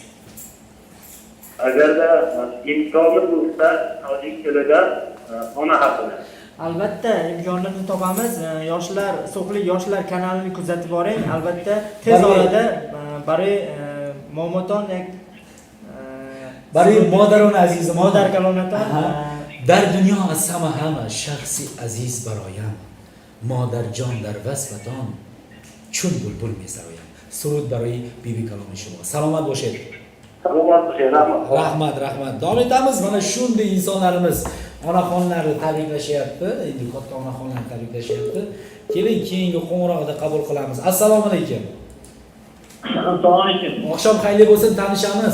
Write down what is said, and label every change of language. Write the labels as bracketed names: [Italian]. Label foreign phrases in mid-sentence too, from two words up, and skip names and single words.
[Uzbek] Agarda imkoni bo'lsa, tojik tilida ona haqida. Albatta, imkonini topamiz. Yoshlar, So'qli yoshlar kanalini kuzatib boring. Albatta, tez orada bari Momoton [Tajik] برای مادران عزیز ما مادر کلامتان در دنیا از همه شخصی عزیز برایم مادر جان در وصفتان چون بلبل می‌سرایم. سرود برای بیبی کلام شما. سلامت باشید. [Uzbek] Salomat bo'linglar. Rahmat. Davom etamiz. Mana shunday insonlarimiz onaxonlarni tabriklashyapti. Endi katta onaxonlarni tabriklashyapti. Keling, keyingi qo'ng'iroqda qabul qilamiz. Assalomu alaykum. Assalomu alaykum. Oqshom xayrli bo'lsin, tanishamiz.